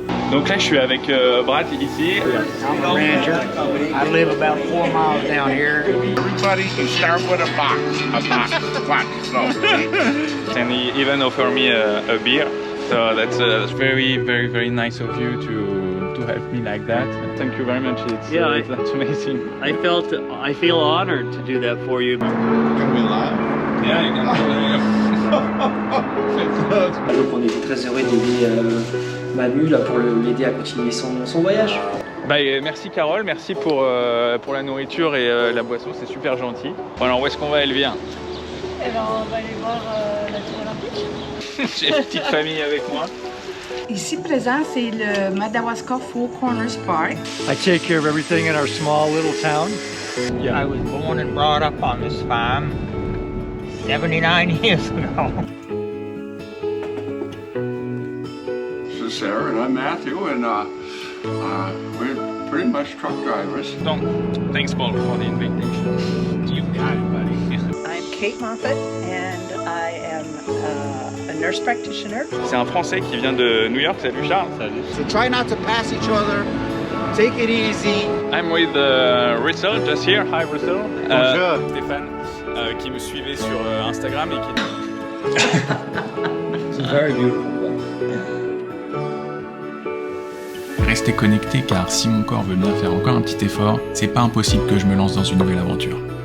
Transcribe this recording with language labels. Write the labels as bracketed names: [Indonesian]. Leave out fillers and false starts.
[French] Donc là, je suis avec Brad ici. [English] I'm a rancher. I live about 4 miles down here. Everybody, you start with a box. So. And he even offered me a beer. So that's very, very, very nice of you to help me like that. Thank you very much. That's amazing. I feel honored to do that for you. Can we laugh? Yeah, you can. [French] Donc on était très heureux d'aider Manu là, pour l'aider à continuer son voyage. Merci Carole, merci pour la nourriture et la boisson, c'est super gentil. Bon, alors où est-ce qu'on va, Elvire? Eh ben, on va aller voir la tour olympique. J'ai une petite famille avec moi. Ici présent, c'est le Madawaska Four Corners Park. [English] I take care of everything in our small little town. Yeah. I was born and brought up on this farm 79 years ago. This is Sarah and I'm Matthew, and we're pretty much truck drivers. Thanks, Paul, for the invitation. You got it, buddy. I'm Kate Moffat, and I am a nurse practitioner. [French] C'est un Français qui vient de New York. Salut Charles. Salut. [English] So try not to pass each other. Take it easy. I'm with Russell, just here. Hi Russell. [French] Stéphane, qui me suivait sur Instagram et qui... [English] It's very beautiful. [French] Restez connectés car si mon corps veut bien faire encore un petit effort, c'est pas impossible que je me lance dans une nouvelle aventure.